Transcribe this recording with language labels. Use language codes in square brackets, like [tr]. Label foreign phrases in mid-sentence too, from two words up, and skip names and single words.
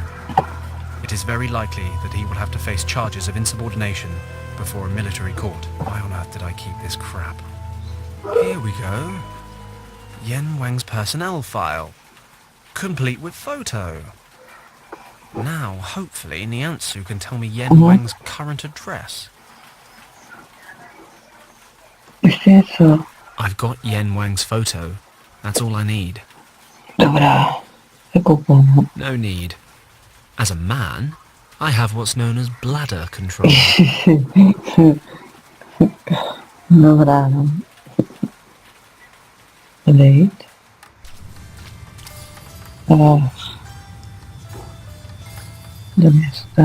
[en] It is very likely that he will have to face charges of insubordination before a military court. Why on earth did I keep this crap? Here we go. Yen Wang's personnel file. Complete with photo. Now, hopefully, Niansu can tell me Yen Wang's current address. [cs] Ještě něco. [en] I've got Yen Wang's photo. That's all I need. [cs] Dobrá. Koukám. [en] No need. As a man, I have what's known as bladder control. [cs] Dobrá. Lejt. Do města.